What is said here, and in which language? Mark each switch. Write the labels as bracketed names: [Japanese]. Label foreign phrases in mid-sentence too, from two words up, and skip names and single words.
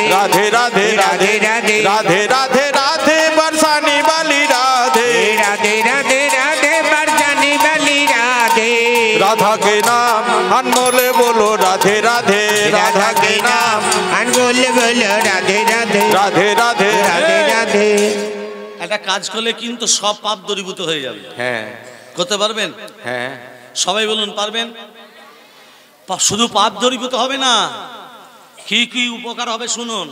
[Hindi] राधे राधे राधे राधे राधे राधे राधे बरसाने वाली राधे, राधे राधे राधे बरसाने वाली राधे, राधा के नाम अनमोल बोलो राधे राधे राधे राधा के नाम बोलो बोलो राधे राधे राधे राधे राधे राधे [Bangla] একটা কাজ করলে কিন্তু সব পাপ দূরীভূত হয়ে যাবে। হ্যাঁ করতে পারবেন? হ্যাঁ সবাই বলুন পারবেন? শুধু পাপ দূরীভূত হবে না, কি কি উপকার হবে শুনুন।